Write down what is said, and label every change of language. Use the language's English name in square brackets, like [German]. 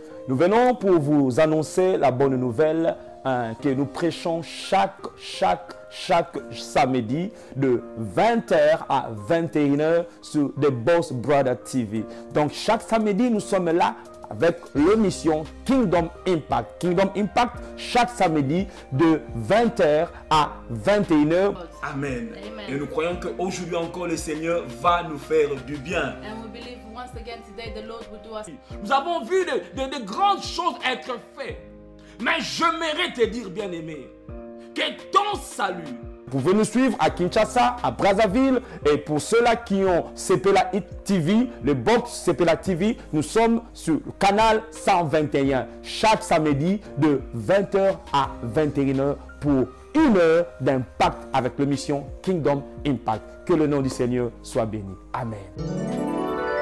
[French] Nous venons pour vous annoncer la bonne nouvelle que nous prêchons chaque samedi de 20h à 21h sur The Boss Brother TV. Donc chaque samedi nous sommes là avec l'émission Kingdom Impact. Kingdom Impact chaque samedi de 20h à 21h. Amen. Amen. Et nous croyons qu'aujourd'hui encore le Seigneur va nous faire du bien. [English] And we believe once again today the Lord will do us. [French] Nous avons vu de grandes choses être faites. Mais j'aimerais te dire, bien-aimé, que ton salut. Vous pouvez nous suivre à Kinshasa, à Brazzaville. Et pour ceux-là qui ont Sepela Hit TV, le box Sepela TV, nous sommes sur le canal 121 chaque samedi de 20h à 21h pour 1 heure d'impact avec l'émission Kingdom Impact. Que le nom du Seigneur soit béni. Amen.